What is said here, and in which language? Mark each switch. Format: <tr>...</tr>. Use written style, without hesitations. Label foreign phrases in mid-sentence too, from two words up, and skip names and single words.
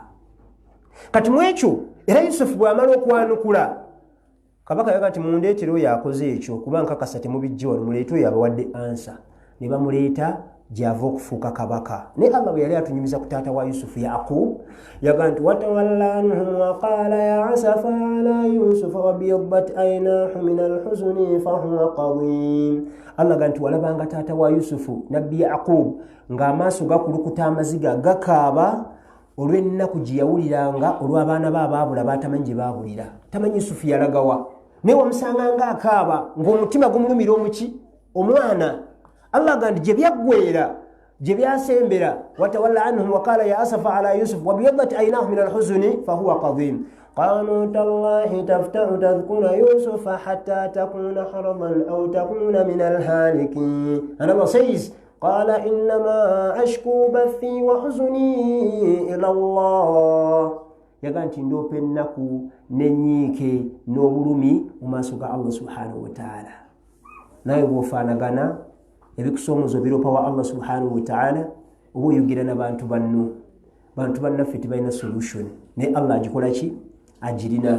<lg>Kati mu ekyo era Yusuf bw'amala okwanukula kabaka yaga nti mundeetera oyo akoze ekyo kuba nkakasa temubijja wano muleete oyo abawadde ansa. Ne bamuleeta gyava okufuuka kabaka. Naye Allah bwe yali atunyumiza ku taata wa Yusufu Yaqub yagaa nti</lg> <ar>وتولى عنهم وقال يا أسفى على يوسف وابيضت عيناه من الحزن فهو كظيم.</ar> <lg>Allah gaa nti walabanga taata wa Yusufu nabbi Yaqub ng'amaaso gakulukuta amaziga gakaaba olw'ennaku gye yawuliranga olw'abaana be abaabula batamanyi gye baabulira. Tamanyi Yusufu yalagawa naye wamusanga ng'akaaba ng'omutima gumulumira omuki omwana. Allah gandi gye byaggweera gye byasembera</lg> <ar>وتولى عنهم وقال يا أسفى على يوسف وابيضت عيناه من الحزن فهو كظيم. قالوا تالله تفتأ تذكر يوسف حتى تكون حرضا أو تكون من الهالكين.</ar> <en>And Allah says</en> <ar>قال إنما أشكو بثي وحزني إلى الله.</ar> <lg>Yaga nti ndoopa ennaku n'ennyiike n'obulumi mu maaso ga Allah</lg> <ar>سبحانه وتعالى.</ar> <lg>Naye bw'ofaanagana ebikusoomoza biropa wa Allah</lg> <ar>سبحانه وتعالى</ar> <lg>oba oyogera n'abantu bannaffe tebalina solution naye Allah agikola ki agirina.</lg>